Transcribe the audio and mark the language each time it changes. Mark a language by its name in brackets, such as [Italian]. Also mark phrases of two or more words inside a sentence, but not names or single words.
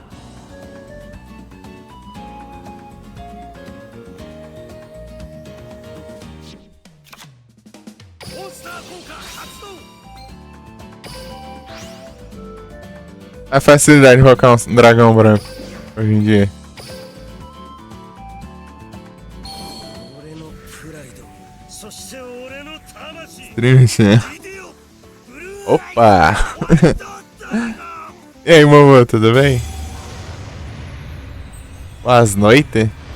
[Japanese] モンスター効果発動。 [Portuguese] A facilidade de invocar um dragão branco hoje em dia. [Japanese] 俺のプライド、そして俺の魂。 [Portuguese] Triste, né? Opa! E aí, Momo, tudo bem? Boas noites.